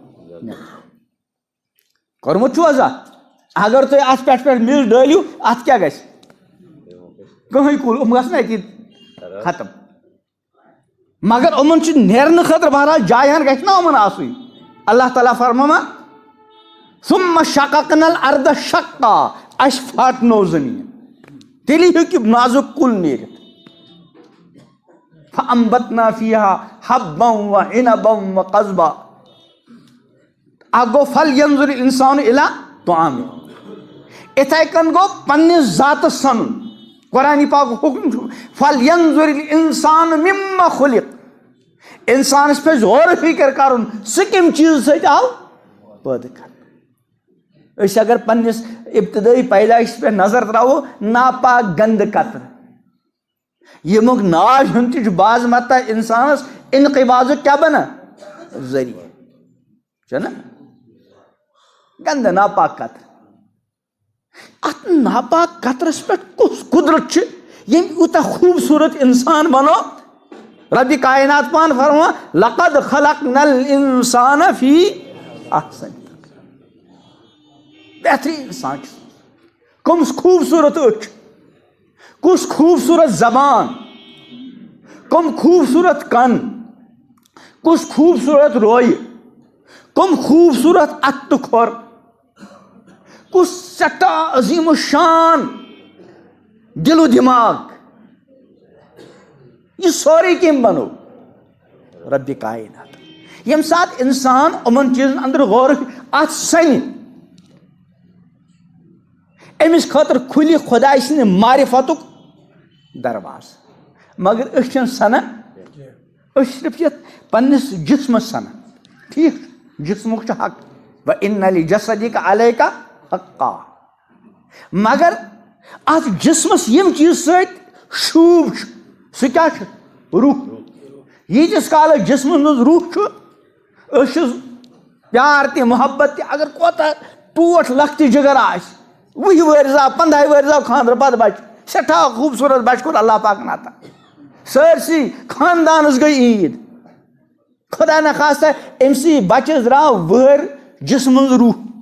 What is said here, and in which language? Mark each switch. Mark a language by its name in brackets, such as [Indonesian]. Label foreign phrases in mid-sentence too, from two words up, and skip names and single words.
[Kashmiri] کوٚرمُت چھُو حظ اتھ اگر تُہۍ اتھ پٮ۪ٹھ میٚژ ڈٲلِو اتھ کیٛاہ گژھِ کٕہٕنۍ کُل یِم گژھن اتی ختم مگر یِمن چھُ نیرنہٕ خٲطرٕ بہرحال جایہِ ہن گژھِ نا یِمن آسٕنۍ اللہ تعالیٰ فرماوان [Arabic] ثُمَّ شَقَقْنَا الْأَرْضَ شَقًّا [Kashmiri] اَسہِ پھاٹنو زٔمیٖن تیٚلی ہیٚکہِ نازُک کُل نیٖرِتھ [Arabic] فَأَنبَتْنَا فِيهَا حَبًّا وَعِنَبًا وَقَضْبًا [Kashmiri] اکھ گوٚو [Arabic] فَلْيَنظُرِ الْإِنسانُ إِلَىٰ طَعَامِهِ [Kashmiri] اِتھَے کٔنۍ گوٚو پننِس ذاتس سنُن قرآنِ پاکُک حُکم چھُ [Arabic] فَلْيَنظُرِ الْإِنسانُ مِمَّا خُلِقَ [Kashmiri] اِنسانس پزِ غور فِکر کرُن سُہ کمہِ چیٖزٕ سۭتۍ آو پٲدٕ کرنہٕ أسۍ اگر پننِس ابتدٲیی پیدٲیشس پٮ۪ٹھ نظر تراوو ناپاک گنٛدٕ قطرٕ ییٚمیُک ناو ہیوٚن تہِ چھُ بعض متا انسانس انقباضُک کیٛاہ بنان ذٔریعہٕ چھُنہ گنٛدٕ ناپاک قطرٕ اتھ ناپاک قطرس پٮ۪ٹھ کُس قُدرت چھِ ییٚمۍ یوٗتاہ خوٗبصوٗرت انسان بنو ربِ کائنات پانہٕ فرماوان [Arabic] لقد خلقنا الانسان فی احسن [Kashmiri] بہتریٖن انسان چھُ کُس خوٗبصوٗرت أچھ کُس خوٗبصوٗرت زبان کم خوٗبصوٗرت کن کُس خوٗبصوٗرت رویہِ کم خوٗبصوٗرت اتھٕ تہٕ کھۄر کُس سٮ۪ٹھاہ عظیٖم الشان دِل و دِماغ یہِ سورُے کٔمۍ بنو ربِ کائنات ییٚمہِ ساتہٕ انسان یِمن چیٖزن انٛدر غور اتھ سنہِ أمِس خٲطرٕ کھُلہِ خۄداے سٕنٛدِ معرفتُک دروازٕ مگر أسۍ چھِنہٕ سنان أسۍ چھِ صرف یتھ پننِس جسمس سنان ٹھیٖک چھُ جسمُک چھُ حق [Arabic] وَإِنَّ لِجَسَدِكَ عَلَيْكَ حَقًّا [Kashmiri] مگر اتھ جسمس ییٚمہِ چیٖزٕ سۭتۍ شوٗب چھُ سُہ کیٛاہ چھُ روح ییٖتِس کالس جسمس منٛز روح چھُ أسۍ چھِ پیار تہِ محبت تہِ اگر کوتاہ ٹوٹھ لۄکٹہِ جِگر آسہِ 20 وٕہٕرۍ زاو 15 وٕہٕرۍ زاو خانٛدرٕ پتہٕ بچہِ سٮ۪ٹھاہ خوٗبصوٗرت بچہِ کوٚر اللہ پاکن عطا سٲرسٕے خاندانس گٔے عیٖد خۄدا نخواستہ أمسٕے بچس درٛاو وٕہٕرۍ جسمہٕ منٛز روح